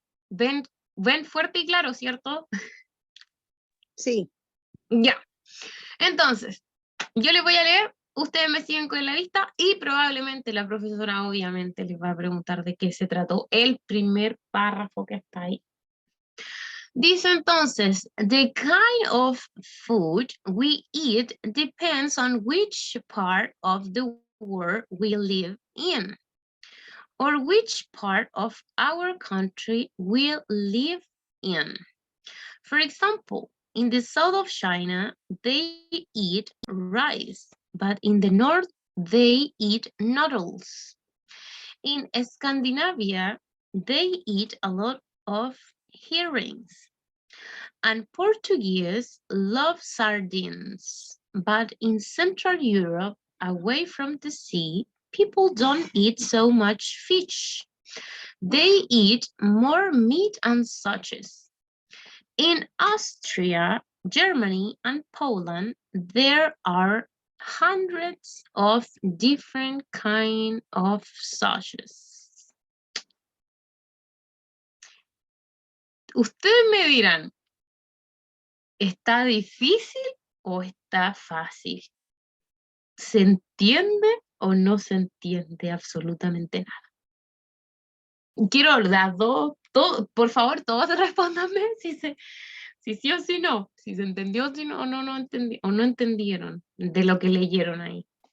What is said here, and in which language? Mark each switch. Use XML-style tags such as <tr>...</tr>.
<es>¿Ven fuerte y claro, cierto? Sí. Ya. Entonces, yo les voy a leer, ustedes me siguen con la vista y probablemente la profesora obviamente les va a preguntar de qué se trató el primer párrafo que está ahí. Dice entonces,</es> <en>the kind of food we eat depends on which part of the world we live in, or which part of our country we live in. For example, in the south of China, they eat rice, but in the north, they eat noodles. In Scandinavia, they eat a lot of herrings. And Portuguese love sardines, but in Central Europe, away from the sea, people don't eat so much fish. They eat more meat and sausages. In Austria, Germany, and Poland, there are hundreds of different kinds of sausages.</en> <es>Ustedes me dirán, ¿está difícil o está fácil? ¿Se entiende o no se entiende absolutamente nada? Quiero las dos, por favor, todos respóndanme si sí o si no, si se entendió si no, o no entendieron de lo que leyeron ahí.</es>